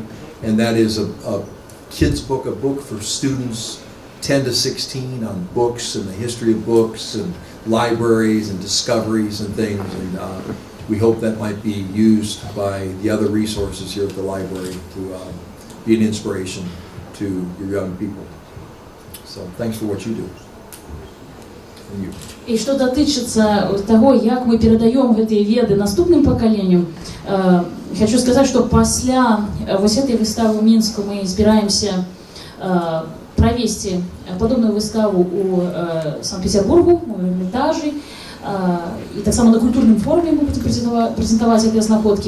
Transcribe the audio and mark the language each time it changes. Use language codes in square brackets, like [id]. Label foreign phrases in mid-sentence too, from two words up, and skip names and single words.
[en] And that is a kid's book, a book for students 10 to 16 on books and the history of books and libraries and discoveries and things. And we hope that might be used by the other resources here at the library to be an inspiration to your young people. So thanks for what you do. And you. [be] І што датычыцца таго, як мы перадаём гэтыя веды наступным пакаленням, хочу сказаць, што пасля вось этой выставы ў Мінску мы збіраемся правесці падобную выставу ў Санкт-Петербургу, у Эрмітажы, і таксама на культурным форуме мы будзем прэзентаваць гэтыя знаходкі.